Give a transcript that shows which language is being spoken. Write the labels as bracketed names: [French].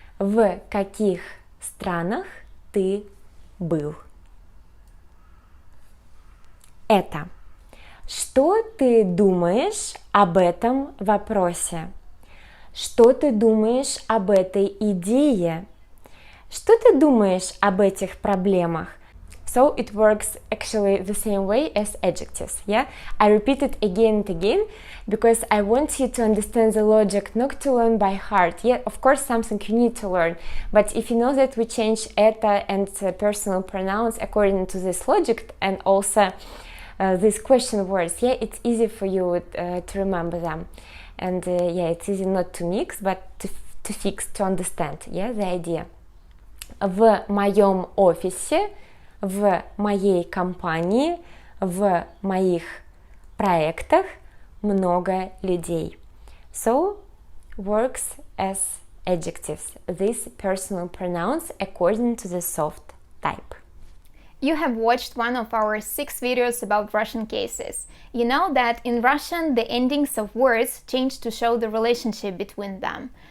[Russian] В каких странах ты был? Это. Что ты думаешь об этом вопросе? Что ты думаешь об этой идее? Что ты думаешь об этих проблемах? [English] So it works actually the same way as adjectives, yeah? I repeat it again and again because I want you to understand the logic, not to learn by heart. Yeah, of course, something you need to learn, but if you know that we change это and personal pronouns according to this logic and also these question words, yeah, it's easy for you to remember them. And yeah, it's easy not to mix, but to fix, to understand, yeah, the idea. [Russian] В моем офисе, в моей компании, в моих проектах много людей. [English] So, works as adjectives, these personal pronouns according to the soft type. You have watched one of our 6 videos about Russian cases. You know that in Russian the endings of words change to show the relationship between them.